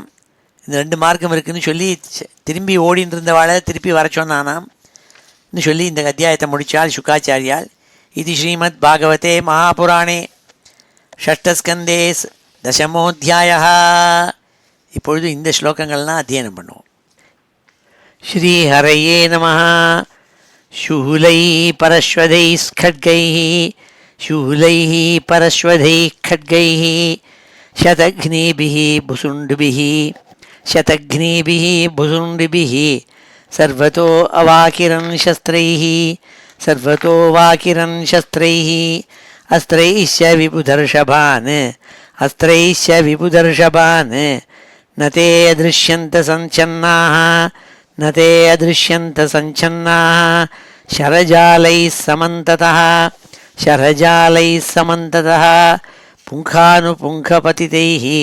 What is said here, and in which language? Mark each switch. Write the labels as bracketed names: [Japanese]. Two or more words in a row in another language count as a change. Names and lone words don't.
[Tamil] இந்த ரெண்டு மார்க்கம் இருக்குதுன்னு சொல்லி திரும்பி ஓடின்னு இருந்தவாளை திருப்பி வர சொன்னானாம்னு சொல்லி இந்த அத்தியாயத்தை முடித்தாள் சுகாச்சாரியால். [Sanskrit] இது श्रीमत् भागवते महापुराणे षष्ठस्कन्धे दशमोध्याय. [Tamil] இப்பொழுது இந்த ஸ்லோகங்கள்லாம் அத்தியனம் பண்ணுவோம். [Sanskrit] श्रीहरये नमः. शूलैः परश्वदैः खड्गैः शूलैः परश्वदैः खड्गैः शतघ्नीभिः भुसुण्डिभिः शतघ्नीभिः भुसुण्डिभिः सर्वतो अवाकिरन् शस्त्रैः सर्वतो वाकिरन् शस्त्रैः अस्त्रैश्च विबुधर्षभान् अस्त्रैश्च विबुधर्षभान् न ते अदृश्यन्त सञ्चन्नाः न ते अदृश्यन्त सञ्चन्नाः शरजालैः समन्ततः शरजालैः समन्ततः पुङ्खानुपुङ्खपतितैः